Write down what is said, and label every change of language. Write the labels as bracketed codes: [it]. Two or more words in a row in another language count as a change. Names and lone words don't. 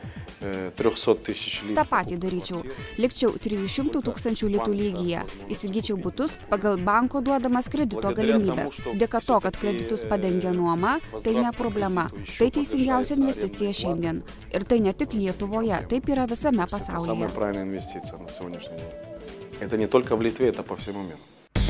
[lt] Ta patį daryčiau. Likčiau 300 000 litų lygyje. Įsigyčiau butus pagal banko duodamas kredito galimybės. Dėka to, kad kreditus padengia nuoma, tai ne problema. Tai teisingiausia investicija šiandien. Ir tai ne tik Lietuvoje, taip yra visame pasaulyje. [ru] Это не только в Литве, это по всему миру.